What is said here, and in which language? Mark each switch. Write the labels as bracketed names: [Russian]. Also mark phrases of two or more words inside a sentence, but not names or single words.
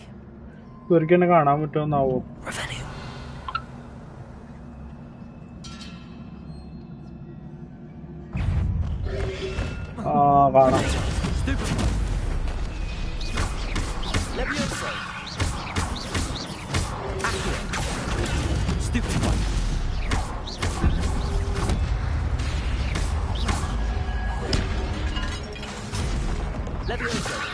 [Malayalam] ഇവർക്ക് എന്നെ കാണാൻ പറ്റുമെന്നാവോ? Revelio. കാണാം. Levioso. Accio. [English] Stupid one. [Malayalam] Levioso.